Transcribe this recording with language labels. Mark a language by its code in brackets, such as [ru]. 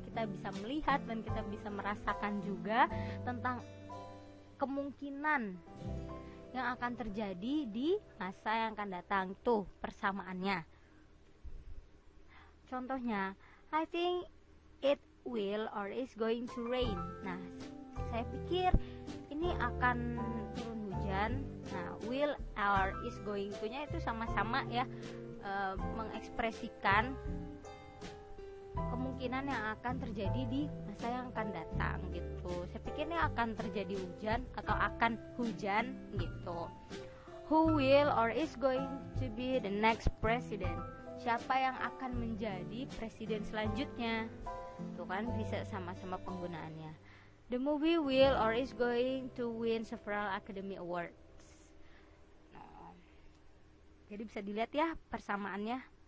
[id] Kita bisa melihat dan kita bisa merasakan juga tentang kemungkinan yang akan terjadi di masa yang akan datang. Tuh persamaannya. [en] Contohnya, I think it will or is going to rain. [id] Nah, saya pikir ini akan turun hujan. Nah, will or is going to-nya itu sama-sama ya, mengekspresikan kemungkinan yang akan terjadi di masa yang akan datang gitu. Saya pikir ini akan terjadi hujan atau akan hujan gitu. [en] Who will or is going to be the next president? [id] Siapa yang akan menjadi presiden selanjutnya? Tuh kan bisa sama-sama penggunaannya. [en] The movie will or is going to win several Academy Awards. [id] Nah, jadi bisa dilihat ya persamaannya.